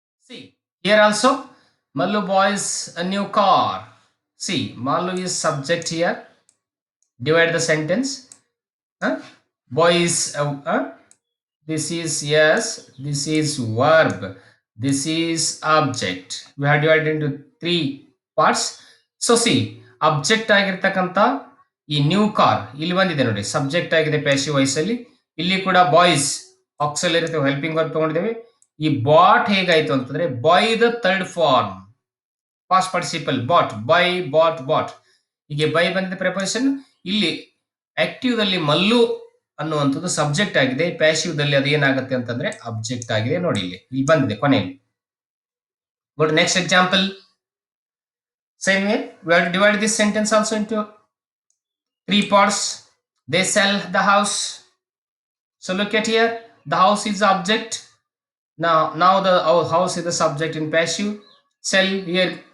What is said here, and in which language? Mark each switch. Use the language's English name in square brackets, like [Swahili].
[English] See, here also, Mallu buys a new car. See, Mallu is subject here. Divide the sentence. Boys, this is yes, this is verb, this is object. We have divided into 3 parts. So see, object [Kannada] ಆಗಿರ್ತಕ್ಕಂಥ ಈ new car ಇಲ್ಲಿ ಬಂದಿದೆ ನೋಡಿ, subject ಆಗಿದೆ passive voice ಅಲ್ಲಿ. ಇಲ್ಲಿ ಕೂಡ boys auxiliary helping verb ತಗೊಂಡಿದ್ದೇವೆ. ಈ ಬಾಟ್ ಹೇಗಾಯ್ತು ಅಂತಂದ್ರೆ by the third form, past participle bot, by, bot, bot. ಹೀಗೆ ಬೈ ಬಂದಿದೆ ಪ್ರೆಪೋಸಿಷನ್. ಇಲ್ಲಿ ಆಕ್ಟಿವ್ ದಲ್ಲಿ ಮಲ್ಲು ಅನ್ನುವಂಥದ್ದು ಸಬ್ಜೆಕ್ಟ್ ಆಗಿದೆ, ಪ್ಯಾಸಿವ್ ದಲ್ಲಿ ಅದು ಏನಾಗುತ್ತೆ ಅಂತಂದ್ರೆ ಅಬ್ಜೆಕ್ಟ್ ಆಗಿದೆ. ನೋಡಿ ಇಲ್ಲಿ ಬಂದಿದೆ ಕೊನೆಯಲ್ಲಿ. [English] Go to next example. Same way, we have to divide this sentence also into 3 parts. They sell the house. So look at here, the house is the object. Now the our house is the subject in passive. Sell here.